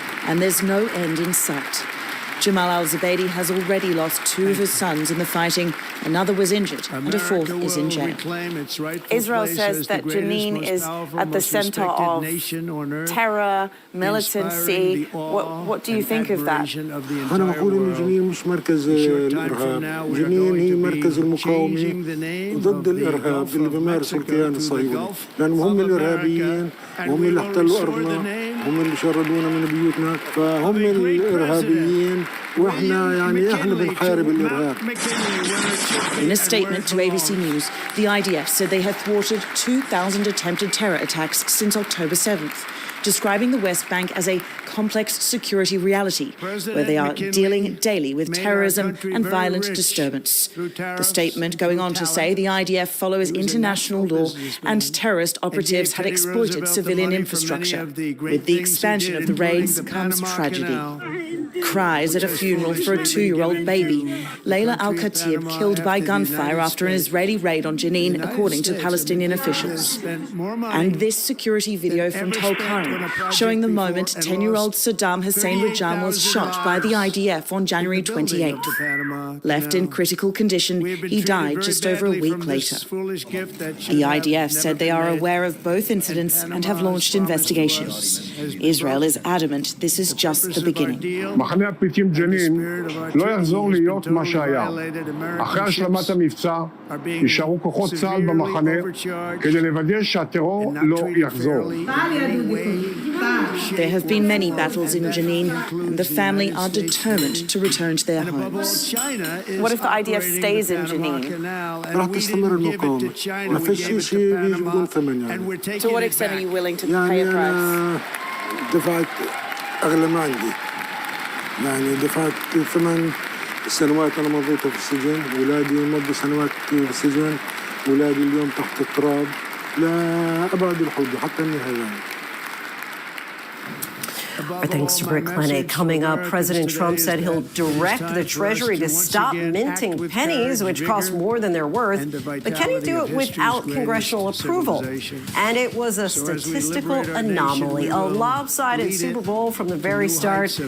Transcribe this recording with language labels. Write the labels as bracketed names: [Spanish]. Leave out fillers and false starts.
[English] And there's no end in sight. Jamal Al-Zubaydi has already lost 2 of his sons in the fighting. Another was injured, and a 4th is in jail. Israel says that Jenin is at the center of terror, militancy. What do you think of that? [Arabic] أنا بقول إن جنين مش مركز الإرهاب. جنين هي مركز المقاومة ضد الإرهاب اللي بيمارسه الكيان الصهيوني. لأنهم هم الإرهابيين، هم اللي احتلوا أرضنا، هم اللي شردونا من بيوتنا، فهم الإرهابيين. [English] In a statement to ABC News, the IDF said they have thwarted 2,000 attempted terror attacks since October 7th, describing the West Bank as a complex security reality where they are dealing daily with terrorism and violent disturbance. The statement going on to say the IDF follows international law and terrorist operatives had exploited civilian infrastructure. With the expansion of the raids comes tragedy. Cries at a funeral for a 2-year-old baby. Layla Al-Khatib killed by gunfire after an Israeli raid on Jenin, according to Palestinian officials. And this security video from Tulkarm, showing the moment 10-year-old Saddam Hussein Rajam was shot by the IDF on January 28th. Left in critical condition, he died just over a week later. The IDF said they are aware of both incidents and have launched investigations. Israel is adamant this is just the beginning. [Hebrew] מחנה הפליטים ג'נין לא יחזור להיות מה שהיה. אחרי השלמת המבצע יישארו כוחות צה"ל במחנה כדי לוודא שהטרור לא יחזור. [English] There have been many battles in Jenin, and the family are determined to return to their homes. What if the IDF stays in Jenin? [Arabic] راح تستمر المقاومة. ما فيش شيء بيجي بدون ثمن يعني. [English] To what extent are you willing to pay a price? [Arabic] دفعت أغلى ما عندي. يعني دفعت ثمن السنوات أنا مضيتها في السجن، أولادي مضوا سنوات في السجن، أولادي اليوم تحت التراب، لا أبعد الحدود حتى النهاية. [English] Our thanks to Britt Clenny. Coming up, President Trump said he'll direct the Treasury to stop minting pennies, which cost more than they're worth. But can he do it without congressional approval? And it was a statistical anomaly, a lopsided Super Bowl from the very start.